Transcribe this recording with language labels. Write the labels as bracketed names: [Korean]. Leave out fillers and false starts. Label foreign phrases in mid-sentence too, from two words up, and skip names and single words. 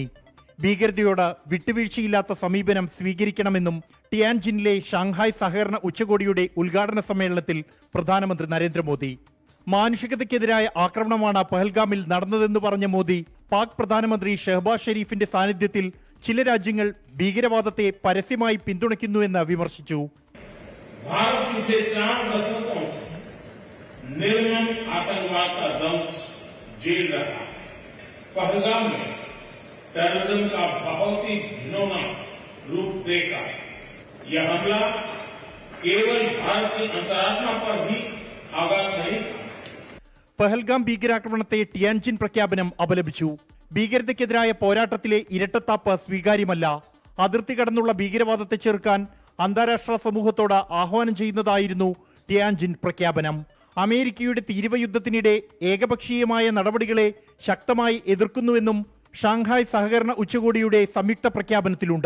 [Malayalam] ഭീകരതയോട് വിട്ടുവീഴ്ചയില്ലാത്ത സമീപനം സ്വീകരിക്കണമെന്നും ടിയാൻജിനിലെ ഷാങ്ഹായ് സഹകരണ ഉച്ചകോടിയുടെ ഉദ്ഘാടന സമ്മേളനത്തിൽ പ്രധാനമന്ത്രി നരേന്ദ്രമോദി. മാനുഷികതയ്ക്കെതിരായ ആക്രമണമാണ് പഹൽഗാമിൽ നടന്നതെന്ന് പറഞ്ഞ മോദി, പാക് പ്രധാനമന്ത്രി ഷെഹബാസ് ഷെരീഫിന്റെ സാന്നിധ്യത്തിൽ ചില രാജ്യങ്ങൾ ഭീകരവാദത്തെ പരസ്യമായി പിന്തുണയ്ക്കുന്നുവെന്ന് വിമർശിച്ചു. [Hindi] जेल रहा पहलगाम में टेररिज्म का बहुत ही घिनौना रूप देखा। यह हमला केवल भारत की अंतरात्मा पर भी आघात नहीं था. [Malayalam] പഹൽഗാം ഭീകരാക്രമണത്തെ ടിയാൻജിൻ പ്രഖ്യാപനം അപലപിച്ചു. ഭീകരതയ്ക്കെതിരായ പോരാട്ടത്തിലെ ഇരട്ടത്താപ്പ് സ്വീകാര്യമല്ല. അതിർത്തി കടന്നുള്ള ഭീകരവാദത്തെ ചെറുക്കാൻ അന്താരാഷ്ട്ര സമൂഹത്തോട് ആഹ്വാനം ചെയ്യുന്നതായിരുന്നു ടിയാൻജിൻ പ്രഖ്യാപനം. അമേരിക്കയുടെ തീരുവ യുദ്ധത്തിനിടെ ഏകപക്ഷീയമായ നടപടികളെ ശക്തമായി എതിർക്കുന്നുവെന്നും ഷാങ്ഹായ് സഹകരണ ഉച്ചകോടിയുടെ സംയുക്ത പ്രഖ്യാപനത്തിലുണ്ട്.